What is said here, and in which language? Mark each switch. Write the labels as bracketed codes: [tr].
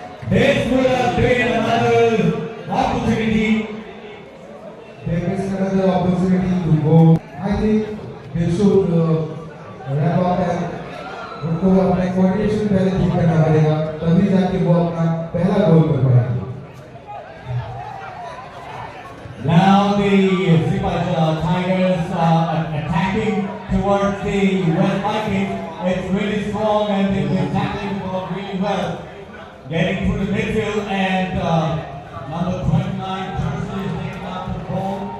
[en] This would have been another opportunity. They missed another opportunity to go. I think they should wrap up and [hi] उनको अपना coordination पहले ठीक करना पड़ेगा, तभी जाके वो अपना पहला गोल कर पाएंगे। [en] Now the Sipaj Tigers attacking towards the West Vikings. It's really strong and they've been tackling the ball really well. Getting through the midfield and number 29 Jersey is taking out the ball.